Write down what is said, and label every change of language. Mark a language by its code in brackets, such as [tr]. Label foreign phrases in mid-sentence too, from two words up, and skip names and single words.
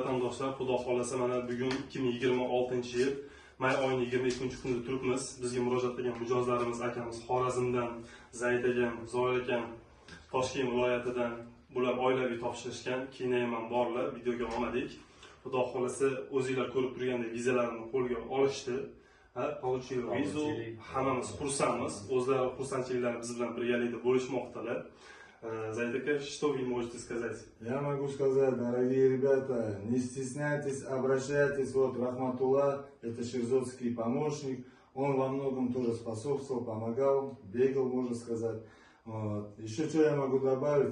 [uz] do'stlar, xudo xolasa mana bugun 2026-yil may oyining 22-kunida turibmiz. Bizga murojaat qilgan mijozlarimiz akamiz Xorazmdan, Zayd akam, Zoir akam Toshkent viloyatidan bular oilaviy topshirishgan. Keyin ham borlar, videoga olmadik. Xudo xolasa o'zingizlar ko'rib turgandek vizalarini qo'lga olishdi. [ru] Получили визу, [uz] hammamiz xursandmiz. O'zlari xursandchiliklarini biz bilan birgalikda bo'lishmoqdalar. [ru] Зайдака, что вы можете сказать? Я могу сказать, дорогие ребята, не стесняйтесь, обращайтесь. Вот Рахматулла, это шерзотский помощник. Он во многом тоже способствовал, помогал, бегал, можно сказать. Вот. Еще что я могу добавить?